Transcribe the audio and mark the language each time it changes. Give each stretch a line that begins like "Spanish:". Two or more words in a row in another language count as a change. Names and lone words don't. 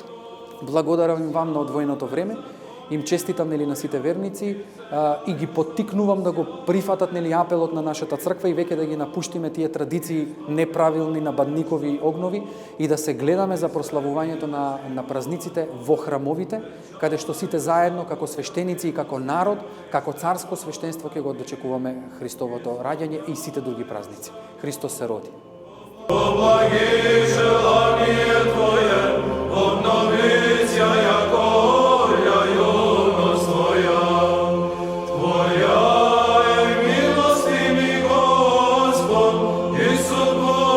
Macedonian: Благодарам вам на одвоеното време. Им честитам нели на сите верници и ги поттикнувам да го прифатат нели апелот на нашата црква и веќе да ги напуштиме тие традиции неправилни на бадникови огнови и да се гледаме за прославувањето на празниците во храмовите, каде што сите заедно како свештеници и како народ, како царско свештенство ќе го дочекуваме Христовото раѓање и сите други празници. Христос се роди.
Church Slavic: Помоги желание Твое, обновить яко Твоя милости ми, Господь,
Macedonian: Исус.